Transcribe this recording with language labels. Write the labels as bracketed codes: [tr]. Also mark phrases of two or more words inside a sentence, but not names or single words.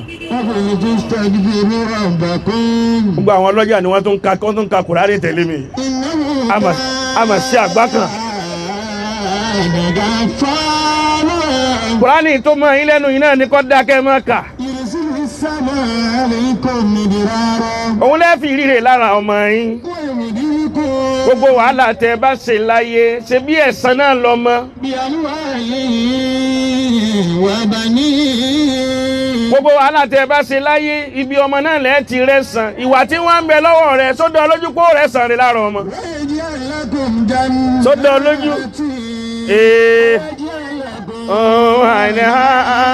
[ar] قل استغفروا ربكم. [yo] Gbogbo àwọn ọlọ́jà ni wọ́n tún ka, wọ́n tún ka Kùránì tẹ̀lé mi. إنه A mà, a mà ṣe àgbá kan. [ar] كان غفارا. [yo] Kùránì tó mọ yín lẹ́nu yìí náà ni kó dákẹ́ máa kà. [ar] يرسل السماء عليكم مدرارا. [yo] Òun lẹ́ fi ríre lára ọmọ yín. ويمددكم Gbogbo wàhálà tẹ bá ṣe láyé, ṣe bí ẹ̀san náà lọ mọ́. [ar] بأموال وبنين. [yo] Gbogbo wàhálà tẹ bá ṣe láyé, ibi ọmọ náà lẹ́ ti rẹ̀san. Ìwà tí wọ́n ń bẹ lọ́wọ́ rẹ̀, só dá ọ lójú pé ó rẹ̀san rẹ̀ lára ọmọ? [ar] ويجعل لكم جنات. [yo] Só dá ọ lójú? Ee. [ar] ويجعل لكم [en] Oh, I know.